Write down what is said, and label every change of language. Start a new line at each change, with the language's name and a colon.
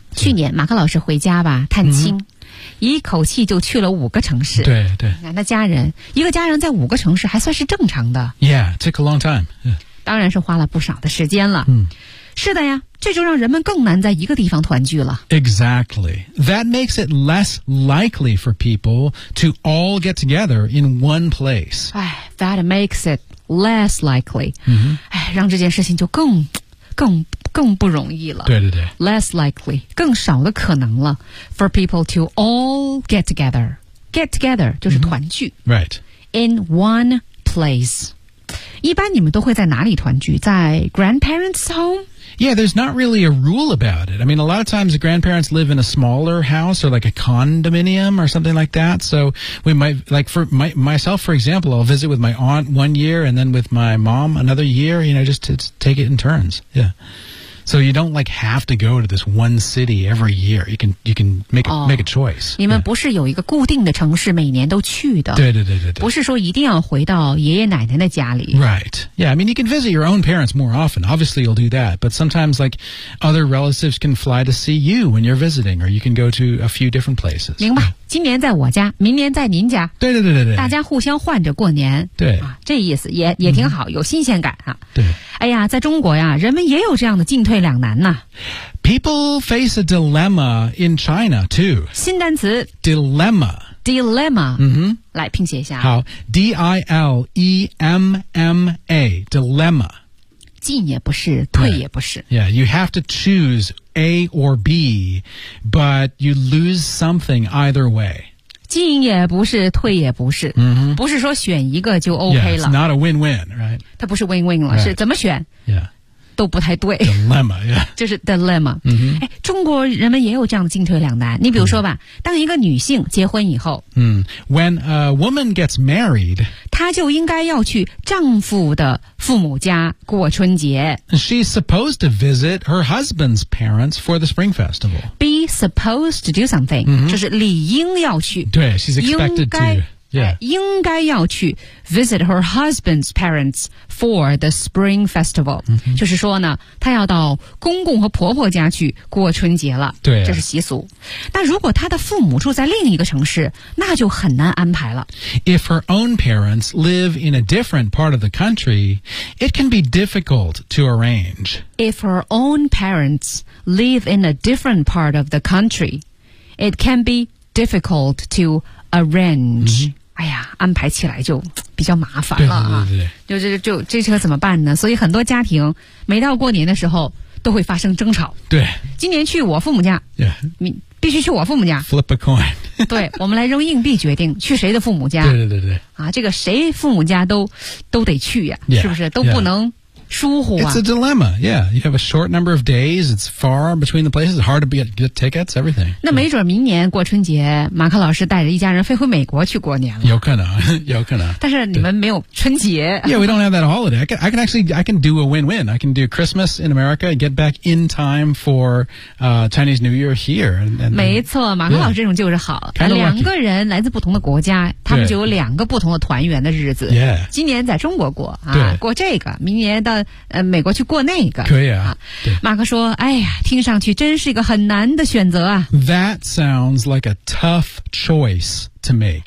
Chinese: 去年马克老师回家吧探亲、一口气就去了五个城市对对那家人一个家人在五个城市还算是正常的
English: Yeah, it took a long time、yeah.
Chinese: 当然是花了不少的时间了、是的呀这就让人们更难在一个地方团聚了
English: Exactly That makes it less likely for people to all get together in one place That makes it less likely、
Chinese: 让这件事情就更不容易了对对对
English: Less likely
Chinese: 更少的可能了
English: For people to all get together Get together
Chinese: 就是团聚、
English: Right In one place
Chinese: 一般你们都会在哪里团聚？
English: 在 grandparents' home? Yeah, there's not really a rule about it. I mean, a lot of times the grandparents live in a smaller house or like a condominium or something like that. So we might, like for my, myself, for example, I'll visit with my aunt one year and then with my mom another year, you know, just to take it in turns. Yeah. So you don't like have to go to this one city every year. You can make a choice.
Chinese: 你们不是有一个固定的城市每年都去的。对对对对对。不是说一定要回到爷爷奶奶的家里。
English: Right. Yeah, I mean, you can visit your own parents more often. Obviously, you'll do that. But sometimes, like, other relatives can fly to see you when you're visiting, or you can go to a few different places.
Chinese: 明白。今年在我家明年在您家对对对对对大家互相换着过年对、这意思也挺好有新鲜感啊对哎呀在中国呀人们也有这样的进退两难呢、
English: 啊People face a dilemma in China, too.
Chinese: 新单词
English: Dilemma. Dilemma. 嗯哼。
Chinese: 来拼写一下。
English: 好。D-I-L-E-M-M-A. Dilemma.
Chinese: 进也不是退也不是
English: Yeah, you have to choose A or B, but you lose something either way.
Chinese: 进也不是退也不是、 mm-hmm. 不是说选一个就 OK 了
English: Yeah, it's not a win-win, right?
Chinese: 它不是 win-win 了、right. 是怎么选
English: Yeah.
Chinese: 都不太对
English: Dilemma, yeah.
Chinese: 就是 dilemma、 mm-hmm. 中国人们也有这样的进退两难你比如说吧、mm-hmm. 当一个女性结婚以后、
English: mm-hmm. When a woman gets married...
Chinese: 她就应该要去丈夫的父母家过春节。
English: She's supposed to visit her husband's parents for the Spring Festival. Be supposed to do something,、 mm-hmm.
Chinese: 就是理应要去。
English: 对 ,she's expected to. Yeah.
Chinese: 应该要去
English: visit her husband's parents for the Spring Festival.、 Mm-hmm.
Chinese: 就是说呢她要到公公和婆婆家去过春节了。对、啊。这是习俗。那如果她的父母住在另一个城市那就很难安排了。
English: If her own parents live in a different part of the country, it can be difficult to arrange. If her own parents live in a different part of the country, it can be difficult to arrange. Arrange、 mm-hmm.
Chinese: 哎呀安排起来就比较麻烦了、啊、对对对就这车怎么办呢所以很多家庭每到过年的时候都会发生争吵对今年去我父母家、
English: yeah.
Chinese: 必须去我父母家
English: Flip a coin
Chinese: 对我们来扔硬币决定去谁的父母家对对对对啊，这个谁父母家都得去呀、啊、yeah, 是不是都不能疏忽啊
English: It's a dilemma Yeah You have a short number of days It's far between the places It's hard to get tickets Everything
Chinese: 那没准明年过春节马克老师带着一家人飞回美国去过年了有可能有可能但是你们没有春节
English: Yeah we don't have that holiday I can do a win-win I can do Christmas in America And get back in time for Chinese New Year here and,
Chinese: 没错马克老师这种就是好、
English: yeah. kind of
Chinese: 两个人来自不同的国家他们就有两个不同的团圆的日子
English: Yeah
Chinese: 今年在中国过、啊、对过这个明年到美国去过那个可以 啊, 啊对马克说哎呀听上去真是一个很难的选择啊
English: That sounds like a tough choice to make、